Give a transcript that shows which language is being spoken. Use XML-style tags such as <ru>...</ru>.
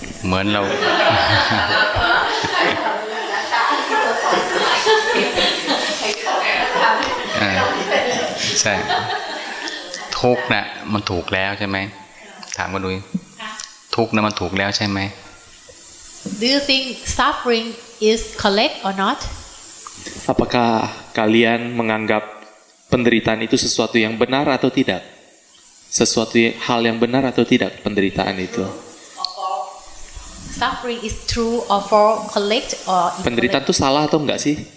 <th>เหมือนเรา ใช่ทุกข์นะมันถูกแล้วใช่ไหมถามกันดูทุกข์นะมันถูกแล้วใช่ไหม</th> <en>Do you think suffering is correct or not?</en> <id>Apakah kalian menganggap penderitaan itu sesuatu yang benar atau tidak? Hal yang benar atau tidak penderitaan itu?</id> <en>Suffering is true or false, correct or incorrect?</en> <id>Penderitaan itu salah atau enggak sih?</id>